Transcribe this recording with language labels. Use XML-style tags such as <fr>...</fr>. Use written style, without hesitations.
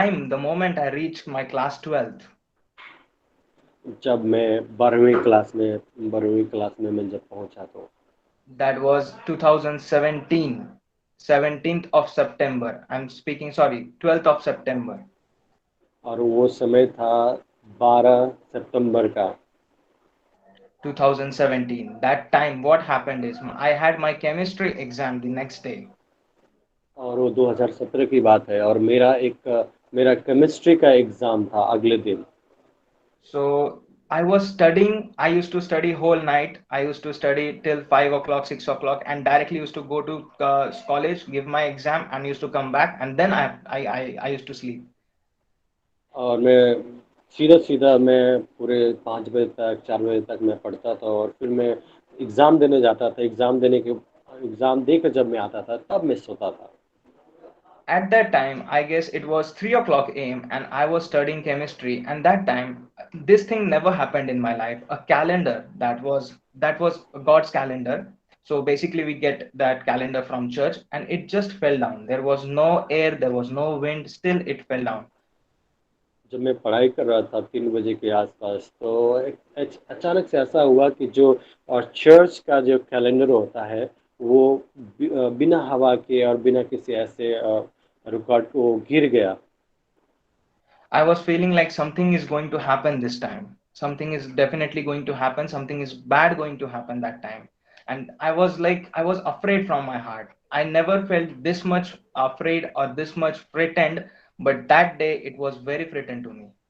<en>The moment I reached my class 12th,</en> <hi>जब मैं 12वीं क्लास में मैं जब पहुंचा तो</hi> <en>that was 2017, 17th of September. I'm speaking, sorry, 12th of September,</en> <hi>और वो समय था 12 सितंबर का। 2017.</hi> <en>That time, what happened is I had my chemistry exam the next day.</en> <hi>और वो 2017 की बात है और मेरा केमिस्ट्री का एग्ज़ाम था अगले दिन।</hi> <en>So I was studying. I used to study whole night. I used to study till 5 o'clock, 6 o'clock, and directly used to go to college, give my exam, and used to come back. And then I used to sleep.</en> <hi>और मैं सीधा-सीधा मैं पूरे 5 बजे तक 4 बजे तक मैं पढ़ता था और फिर मैं एग्ज़ाम देने जाता था। एग्ज़ाम देकर जब मैं आता था तब मैं सोता था।</hi> <en>At that time, I guess it was 3 o'clock a.m. and I was studying chemistry. And that time, this thing never happened in my life. A calendar that was God's calendar. So basically, we get that calendar from church, and it just fell down. There was no air, there was no wind. Still, it fell down.</en> <hi>जब मैं पढ़ाई कर रहा था 3 बजे के आस-पास तो एक अचानक से ऐसा हुआ कि जो और चर्च का जो कैलेंडर होता है वो बिना हवा के और बिना किसी ऐसे रुकावट वो गिर गया।</hi> <en>I was feeling like something is going to happen this time. Something is definitely going to happen. Something is bad going to happen that time. And I was like, I was afraid from my heart. I never felt this much afraid or this much frightened, but that day it was very frightened to me.</en>